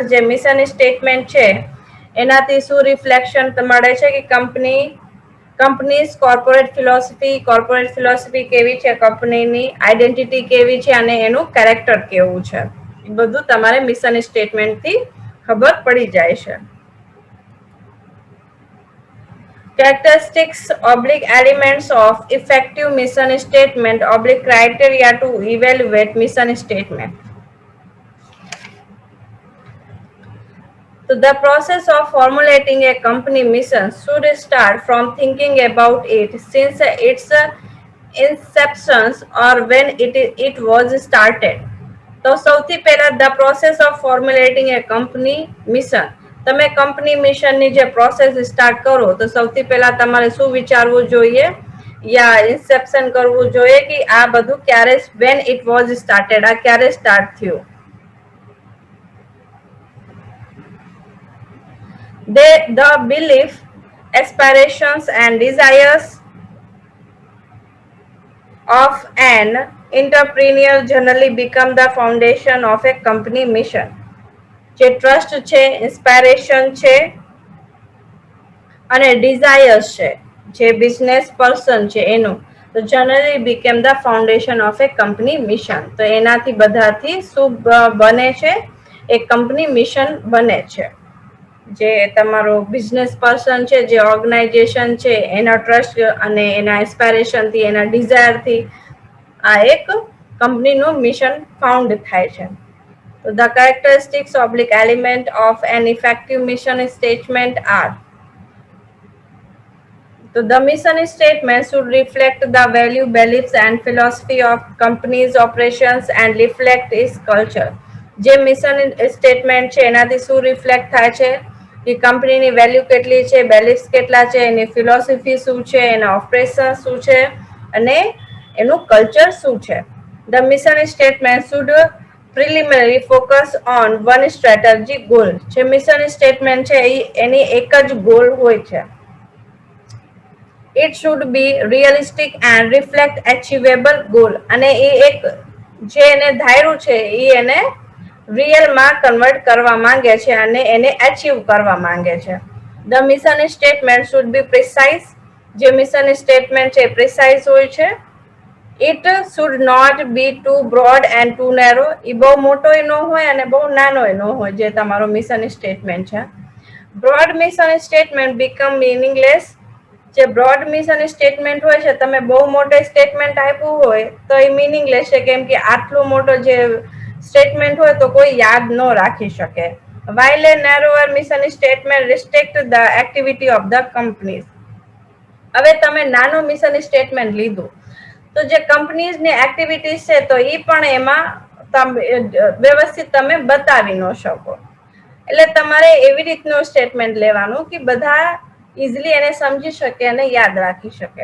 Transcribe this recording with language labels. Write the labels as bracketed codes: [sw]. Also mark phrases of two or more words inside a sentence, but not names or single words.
[gu] જે [en] mission statement [gu] છે એનાથી શું રિફ્લેક્શન મળે છે કે [en] companies corporate philosophy [gu] કેવી છે કંપનીની, આઈડેન્ટિટી કેવી છે અને એનું કેરેક્ટર કેવું છે, એ બધું તમારે [en] mission statementથી [gu] ખબર પડી જાય છે. [en] Characteristics / elements of effective mission statement / criteria to evaluate mission statement. So the process of formulating a company mission should start from thinking about it since its inception or when it was started. [gu] તો સૌથી પહેલા [en] the process of formulating a company mission. [gu] તમે [en] company missionની [gu] જે [en] process start [gu] કરો તો સૌથી પહેલા તમારે શું વિચારવું જોઈએ યા ઇન્સેપ્શન કરવું જોઈએ કે આ બધું ક્યારે [en] when it was started, [gu] આ ક્યારે સ્ટાર્ટ થયું. [en] The belief, aspirations and desires of an entrepreneur generally become the foundation of a company mission. [gu] જે ટ્રસ્ટ છે, ઇન્સ્પાયરેશન છે અને ડિઝાયર્સ છે જે [en] business person [gu] છે એનું, તો [en] generally became the foundation of a company mission. [gu] તો એનાથી બધાથી શું બને છે, એક કંપની મિશન બને છે. જે તમારો [en] business person [gu] છે, જે ઓર્ગેનાઇઝેશન છે એના ટ્રસ્ટ અને એના ઇન્સ્પાયરેશનથી, એના ડિઝાયરથી આ એક કંપનીનું [en] mission found [gu] થાય છે. [en] So the characteristics / element of an effective mission statement are. So the mission statement should reflect the value, beliefs and philosophy of company's operations and reflect its culture. [gu] જે [en] mission statement [gu] છે એનાથી શું રિફ્લેક્ટ થાય છે કે [en] companyની value [gu] કેટલી છે, બેલિફ્સ કેટલા છે, એની ફિલોસોફી શું છે, એના ઓપરેશન શું છે અને એનું કલ્ચર શું છે. [en] The mission statement should preliminary focus on one strategy goal. [gu] જે [en] mission statement [gu] છે એની એક જ ગોલ હોય છે. [en] It should be realistic and reflect achievable goal. [gu] અને એ એક જે એને ધાર્યું છે એ એને [en] realમાં convert [gu] કરવા માંગે છે અને એને અચીવ કરવા માંગે છે. [en] The mission statement should be precise. [gu] જે [en] mission statement [gu] છે પ્રિસાઇઝ હોય છે. [en] It should not be too broad and too narrow. [gu] એ બહુ મોટો ન હોય અને બહુ નાનો ન હોય જે તમારો [en] mission statement [gu] છે. [en] Broad mission statement become meaningless. [gu] જે [en] broad mission statement [gu] હોય છે, તમે બહુ મોટો સ્ટેટમેન્ટ આપ્યું હોય તો એ મિનિંગલેસ છે, કેમ કે આટલું મોટો જે સ્ટેટમેન્ટ હોય તો કોઈ યાદ ન રાખી શકે. [en] While a narrower mission statement restricts the activity of the companies. [gu] હવે તમે નાનું [en] mission statement [gu] લીધું તો જે [en] companiesની activities [gu] છે તો એ પણ એમાં વ્યવસ્થિત તમે બતાવી ન શકો. એટલે તમારે એવી રીતનું સ્ટેટમેન્ટ લેવાનું કે બધા ઇઝીલી એને સમજી શકે અને યાદ રાખી શકે.